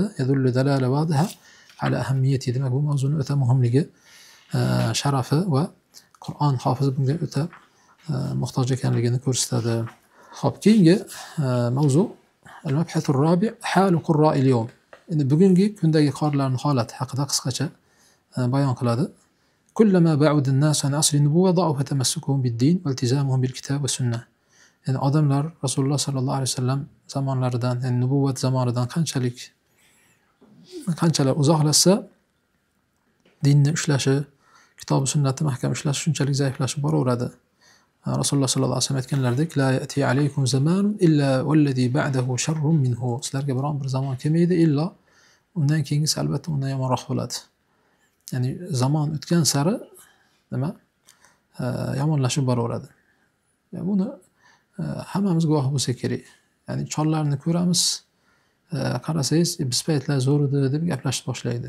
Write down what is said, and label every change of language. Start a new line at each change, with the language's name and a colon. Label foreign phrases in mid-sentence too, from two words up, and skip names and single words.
Arabic: يدل دلالة واضحة على أهمية,
Uzbek: demak bu mavzuni o'ta muhimligi, sharafi va Qur'on hofizi bunga o'ta muhtoj ekanligini ko'rsatadi. Xo'p, keyingi mavzu
Arabic: المبحث الرابع حال قراء اليوم.
Uzbek: Endi bugungi kundagi qorilarning holati haqida qisqacha bayon qiladi.
Arabic: كلما بعد الناس عن عصر النبوة ضعف تمسكهم بالدين والتزامهم بالكتاب والسنة.
Uzbek: Yani odamlar Rasululloh sallallohu alayhi vasallam zamonlaridan, ya'ni nubuvvat zamonidan qanchalar uzoqlashsa, dinni ushlashi, kitob va sunnatni mahkam ushlashi shunchalik zaiflashib boraveradi. Rasululloh sallallohu alayhi vasallam aytganlaridek,
Arabic: لا يأتي عليكم زمان إلا والذي بعده شر منه.
Uzbek: Sizlarga biron bir zamon kelmaydi, illo undan keyingisi albatta undan yomonroq bo'ladi. Ya'ni zamon o'tgan sari nima? Yomonlashib boraveradi. Buni hammamiz guvoh bo'lsak kerak. Ya'ni chollarni ko'ramiz, qarasangiz, biz paytlar zo'r edi deb gaplashib boshlaydi.